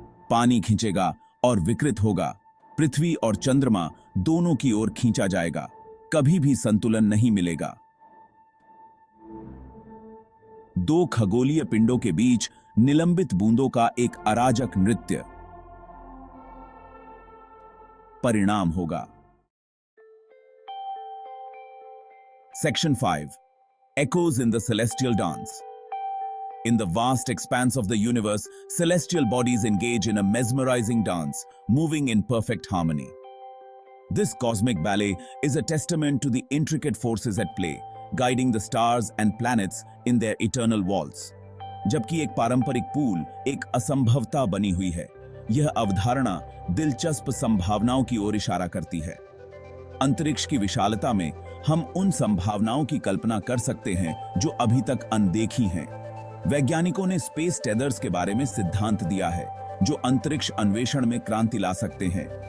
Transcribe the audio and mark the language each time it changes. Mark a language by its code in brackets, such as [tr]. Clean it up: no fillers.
[hi] पानी खींचेगा और विकृत होगा। पृथ्वी और चंद्रमा दोनों की ओर खींचा जाएगा। कभी भी संतुलन नहीं मिलेगा। दो खगोलीय पिंडों के बीच निलंबित बूंदों का एक अराजक नृत्य परिणाम होगा। [en] Section 5, Echoes in the Celestial Dance. In the vast expanse of the universe, celestial bodies engage in a mesmerizing dance, moving in perfect harmony. This cosmic ballet is a testament to the intricate forces at play, guiding the stars and planets in their eternal waltz. [hi] जबकि एक पारंपरिक pool एक असंभवता बनी हुई है, यह अवधारणा दिलचस्प संभावनाओं की ओर इशारा करती है। अंतरिक्ष की विशालता में हम उन संभावनाओं की कल्पना कर सकते हैं जो अभी तक अनदेखी हैं। वैज्ञानिकों ने स्पेस टेदर्स के बारे में सिद्धांत दिया है, जो अंतरिक्ष अन्वेषण में क्रांति ला सकते हैं।